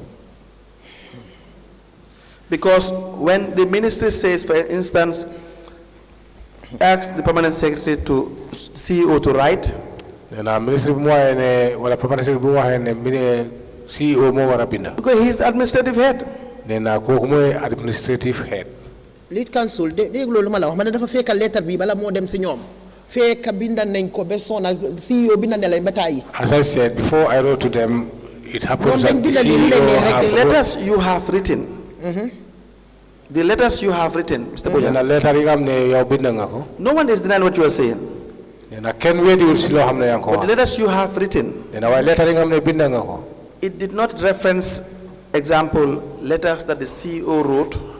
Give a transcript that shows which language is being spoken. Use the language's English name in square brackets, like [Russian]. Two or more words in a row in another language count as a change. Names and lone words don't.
[English] Because when the ministry says, for instance, ask the permanent secretary to CEO to write, because he is the administrative head. Lead counsel, they go to Malaw. [Wolof] Man, dafa fekk letter bi bala mo dem ci ñom. fekk binda nañ ko ba sona CEO binda ne lay bataay. [English] As I said before, I wrote to them. It happens that [Wolof] Ñoom dañ [English] the [Wolof] binda li ñu leen neex rek. [English] The letters you have written. The letters you have written, Mr. Boja. No one is denying what you are saying. But the letters you have written, it did not reference, example, letters that the CEO wrote.